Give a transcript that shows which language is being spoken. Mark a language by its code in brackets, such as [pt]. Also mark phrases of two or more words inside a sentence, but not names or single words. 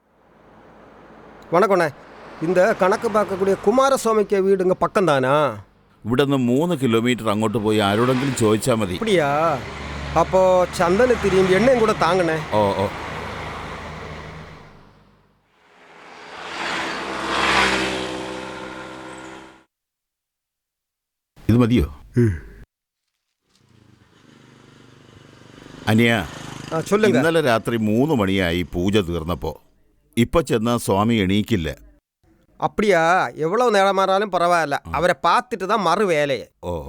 [ta] வணக்கண்ணே. இந்த கணக்கு பார்க்கக்கூடிய குமாரசுவாமிக்கு வீடு இங்கே பக்கம் தானா? [ml] ഇവിടെ നിന്ന് 3 കിലോമീറ്റർ അങ്ങോട്ട് പോയി ആരോടെങ്കിലും ചോദിച്ചാൽ മതി. [ta] அப்படியா? அப்போ சந்தனத்திரியும் எண்ணெயும் கூட தாங்கண்ணே. [ml] ഓ ഓ ഇത് മതിയോ? അനിയ, [ta] சொல்லுங்க. [ml] ഇന്നലെ രാത്രി 3 മണിയായി പൂജ തീർന്നപ്പോ. ഇപ്പൊ ചെന്ന സ്വാമി എണീക്കില്ല. [ta] அப்படியா? எவ்வளவு நேரமானாலும் பரவாயில்ல, அவரை பார்த்துட்டு தான் மறு வேலையை. [ml] ഓ ഓ